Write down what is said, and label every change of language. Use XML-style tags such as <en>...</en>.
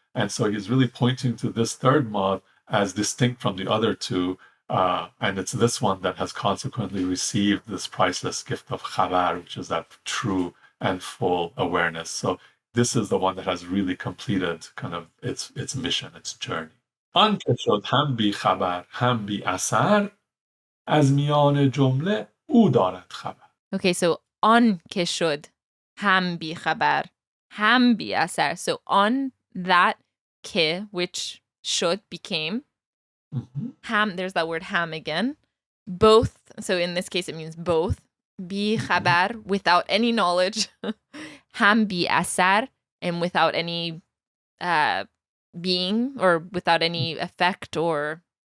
<en>And so he's really pointing to this third moth as distinct from the other two, and it's this one that has consequently received this priceless gift of khabar, which is that true and full awareness. So this is the one that has really completed kind of its mission, its journey.</en> <fa>آن که شد هم بی خبر هم بی اثر از میان جمله او دارد خبر.</fa> <en>Okay, so on</en> <fa>که شد هم بی خبر هم بی اثر.</fa> <en>So on that ke, which should became. Ham, there's that word ham again. Both, so in this case it means both. Bi khabar, without any knowledge. Ham bi asar, and without any being or without any effect or</en>